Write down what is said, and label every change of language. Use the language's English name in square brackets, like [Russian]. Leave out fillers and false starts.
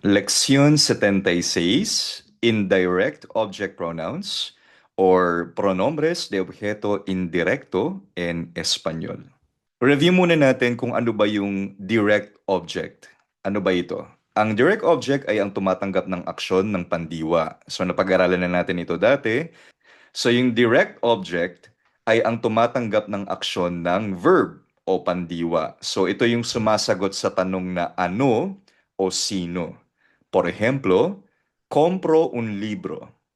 [Spanish] Lección 76, [English] indirect object pronouns or [Spanish] pronombres de objeto indirecto en español. [Filipino] Review muna natin kung ano ba yung direct object. Ano ba ito? Ang direct object ay ang tumatanggap ng aksyon ng pandiwa. So napag-aralan na natin ito dati. So yung direct object ay ang tumatanggap ng aksyon ng verb o pandiwa. So ito yung sumasagot sa tanong na ano o sino. [Spanish] Por ejemplo, compro un libro.